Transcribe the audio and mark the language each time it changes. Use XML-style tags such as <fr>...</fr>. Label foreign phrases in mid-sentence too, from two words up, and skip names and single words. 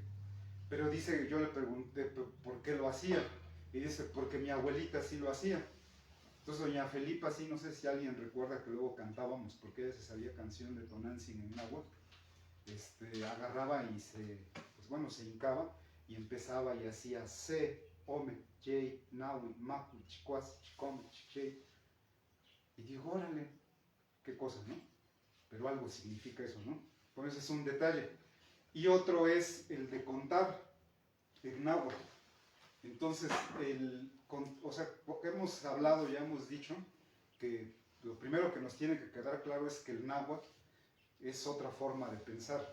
<es>Pero dice, yo le pregunté por qué lo hacía, y dice, porque mi abuelita sí lo hacía. Entonces doña Felipa, sí, no sé si alguien recuerda que luego cantábamos, porque ella se sabía canción de Tonantzin en náhuatl, agarraba y se hincaba, y empezaba y hacía</es> <nah>se, ome, jay, nahui, macu, chicuas, chicome, chichey.</nah> <es>Y digo, órale, qué cosa, ¿no? Pero algo significa eso, ¿no? Por eso es un detalle. Y otro es el de contar en náhuatl. Entonces, porque hemos hablado, ya hemos dicho, que lo primero que nos tiene que quedar claro es que el náhuatl es otra forma de pensar.</es>